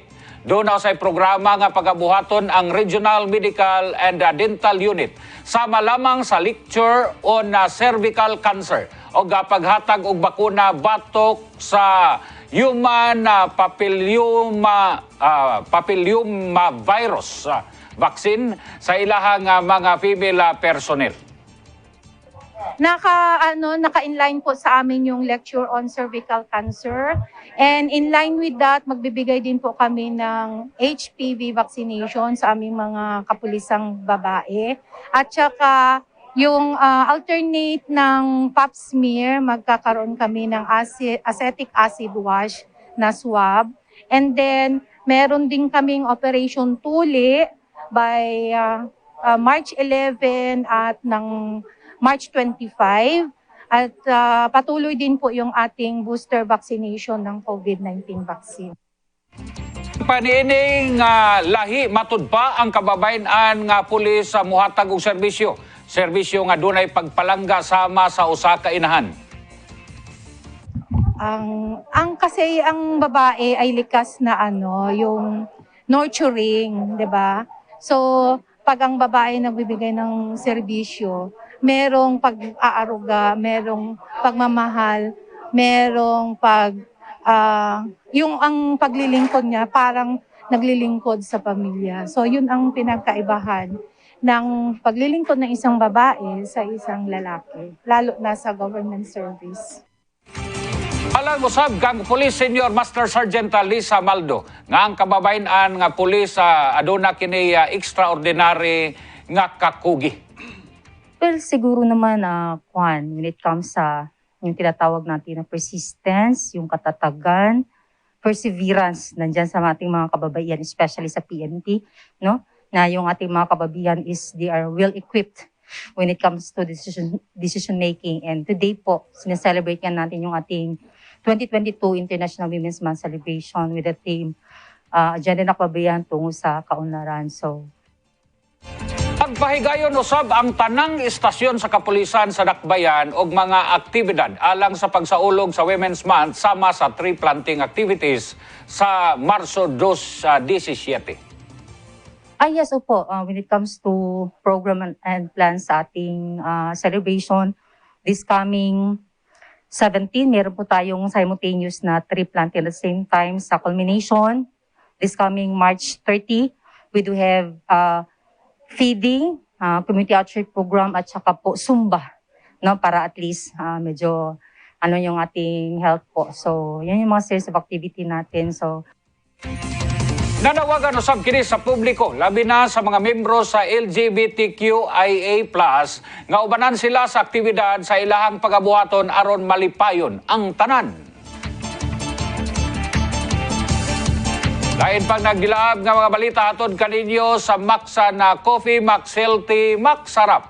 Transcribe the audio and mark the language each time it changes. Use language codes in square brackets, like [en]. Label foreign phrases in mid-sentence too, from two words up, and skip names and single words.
[ceb] Doon sa programa nga pagabuhaton ang Regional Medical and Dental Unit sama lamang sa [en] lecture on cervical cancer [ceb] o paghatag og bakuna batok sa [en] human papilloma virus vaccine [ceb] sa ilahang mga [en] female personnel. [tl] Naka-inline po sa amin yung [en] lecture on cervical cancer. And in line with that, [tl] magbibigay din po kami ng HPV vaccination sa aming mga kapulisang babae. At saka yung alternate ng pap smear, magkakaroon kami ng [en] acetic acid wash [tl] na swab. [en] And then [tl] meron din kaming Operation Tuli by March 11 at ng March 25 at patuloy din po yung ating [en] booster vaccination [tl] ng [en] COVID-19 vaccine. [ceb] Paniining lahi matud pa ang kababayan nga pulis sa muhatag og serbisyo. Serbisyo nga dunay pagpalangga sama sa usa ka inahan. [tl] Kasi ang babae ay likas na yung nurturing, 'di ba? So pag ang babae nagbibigay ng serbisyo, merong pag-aaruga, merong pagmamahal, merong yung ang paglilingkod niya parang naglilingkod sa pamilya. So yun ang pinagkaibahan ng paglilingkod ng isang babae sa isang lalaki, lalo na sa [en] government service. [ceb] Alang usab kang Police Senior Master Sergeant Lisa Maldo nga ang kababayan nga pulis aduna kini extraordinary nga kakugi. [tl] Well, siguro naman [en] when it comes [tl] sa yung tinatawag natin na persistence, yung katatagan, perseverance nandyan sa ating mga kababaihan, especially sa PNP, no? Na yung ating mga kababaihan [en] they are well equipped when it comes to decision making. And today [tl] po, sineselebrate nga natin yung ating 2022 International Women's Month [en] celebration with the theme [tl] Agenda na Kababayan tungo sa kaunlaran. So, [ceb] Pagpahigayon usab ang tanang istasyon sa kapulisan sa Dakbayan og mga aktibidad alang sa pagsaulog sa Women's Month sama sa [en] tree planting activities [ceb] sa Marso 17. [en] yes, opo. When it comes to program and plans [tl] sa ating [en] celebration, this coming 17, [tl] meron po tayong simultaneous na [en] tree planting at the same time [tl] sa culmination. [en] This coming March 30, we do have feeding, community outreach program [tl] at saka po Zumba, no, para [en] at least [tl] medyo yung ating health po. So, yan yung mga [en] series of activity [tl] natin. So, [ceb] Nanawagan usab kini sa publiko, labi na sa mga membro sa LGBTQIA+, nga ubanan sila sa aktibidad sa ilahang pagabuhaton aron malipayon ang tanan. Lain pang nagdilaab nga mga balita hatod kaninyo sa Maksa na Coffee, Max Healthy, Max Sarap.